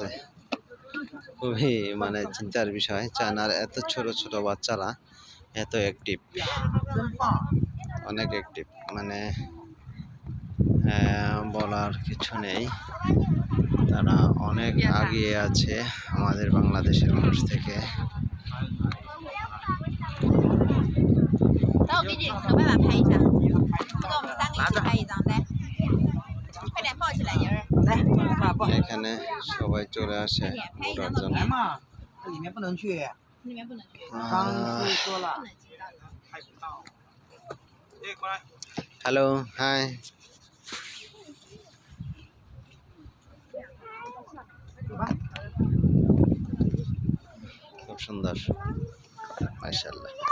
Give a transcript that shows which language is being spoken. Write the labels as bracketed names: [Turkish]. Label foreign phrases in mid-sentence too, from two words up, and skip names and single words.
[Bangla] খুবই মানে চিন্তার বিষয়, চায়নার এত ছোট ছোট বাচ্চারা এত অ্যাক্টিভ, অনেক অ্যাক্টিভ, মানে বলার কিছু নেই। তারা অনেক এগিয়ে আছে আমাদের বাংলাদেশের মানুষ থেকে। [Chinese] 等我给你想办法拍一下，不跟我们3个一起拍一张，来，快点抱起来，妮儿，来，抱。 [Bangla] এখানে সবাই চলে আসে ঘোরার জন্য। [Chinese] 来嘛，这里面不能去，里面不能去，刚是说了。不能进到里面。拍不到。哎，过来。 [English] hello, hi. [Bangla] খুব সুন্দর, মাশাআল্লাহ।